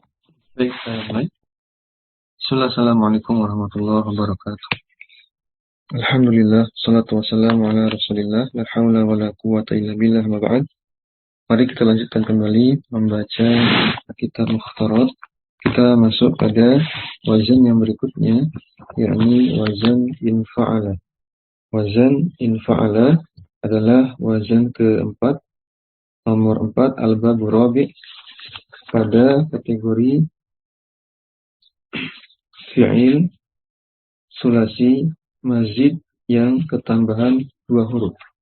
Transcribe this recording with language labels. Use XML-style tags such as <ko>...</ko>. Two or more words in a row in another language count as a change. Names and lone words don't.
<id>Baik, baik.</id> <ar>السلام عليكم ورحمة الله وبركاته. الحمد لله، الصلاة والسلام على رسول الله، لا حول ولا قوة إلا بالله، أما بعد.</ar> <id>Mari kita lanjutkan kembali membaca kitab Mukhtarat. Kita masuk pada wazan yang berikutnya, yakni</id> <ar>وزن انفعل. وزن انفعل</ar> <id>adalah wazan keempat, nomor 4,</id> <ar>الباب الرابع'</ar> <id>pada kategori</id> <ar>فعل ثلاثي مزيد</ar> <id>yang ketambahan dua huruf.</id>